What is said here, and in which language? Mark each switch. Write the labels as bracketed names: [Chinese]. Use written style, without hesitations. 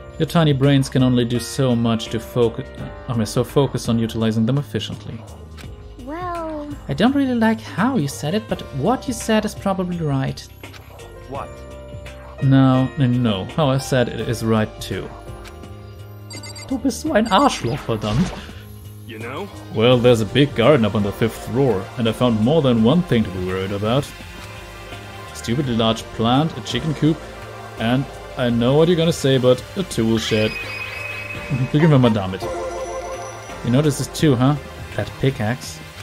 [English] Your tiny brains can only do so much to focus. So focus on utilizing them efficiently. well, I don't really like how you said it, but what you said is probably right. What? No, how I said it is right too. [German] Du bist so ein Arschloch, verdammt. [English] You know? Well, there's a big garden up on the 5th floor, and I found more than one thing to be worried about. A stupidly large plant, a chicken coop, and I know what you're gonna say, but a tool shed. [German] Beginnen wir mal damit. [English] You notice this too, huh? That pickaxe.